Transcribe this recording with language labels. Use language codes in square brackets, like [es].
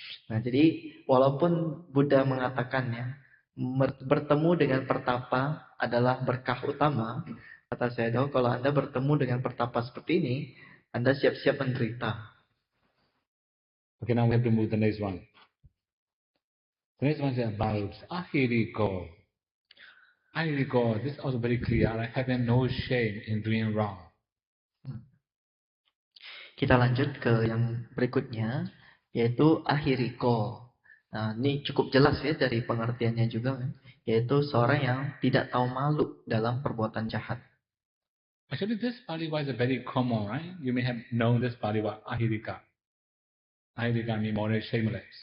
[id] Nah jadi walaupun Buddha mengatakan ya, bertemu dengan pertapa adalah berkah utama, kata Sayadaw, kalau Anda bertemu dengan pertapa seperti ini, Anda siap-siap menderita. [en] Okay, now we have to move the next one. The next one is about ahiriko. Ahiriko, this is also very clear, like having no shame in doing wrong. [id] Kita lanjut ke yang berikutnya, yaitu ahiriko. Nah, ini cukup jelas ya dari pengertiannya juga, yaitu seorang yang tidak tahu malu dalam perbuatan jahat. [en] Actually, this Pali word is very common, right? You may have known this Pali word ahirika. Ahirika means more shameless.